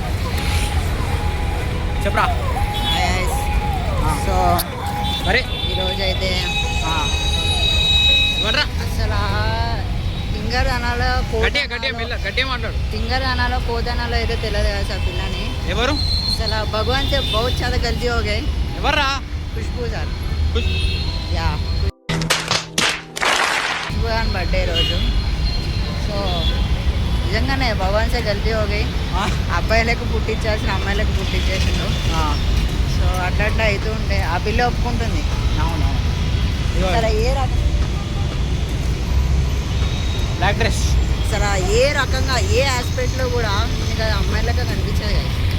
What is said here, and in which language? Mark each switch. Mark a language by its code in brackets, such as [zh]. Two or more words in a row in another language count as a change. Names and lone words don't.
[te] చెప్పరా. సో మరి ఈరోజు అయితే అసలు తింగరదనాలో గట్టిగా మాట్లాడు. తింగరదనాలో కోదనాలో అయితే తెలియదు కదా సార్ పిల్లని. ఎవరు? [hi] అసలు భగవాన్ से बहुत ज़्यादा गलती हो गई. [te] ఎవర్రా? ఖుష్బూ సార్. యా, ఖుష్బూ అని బర్త్డే రోజు. సో నిజంగానే భగవాన్ [hi] से गलती हो गई. [te] అబ్బాయిలకు పుట్టించాల్సిన అమ్మాయిలకు పుట్టించేసిండు. సో అట్లా అవుతూ ఉంటే ఆ పిల్ల ఒప్పుకుంటుంది. అసలు ఏ రకం [en] బ్లాక్ డ్రెస్ [te] అసలు ఏ రకంగా ఏ ఆస్పెక్ట్లో కూడా ఇంకా అమ్మాయిలకే కనిపించేది కదా.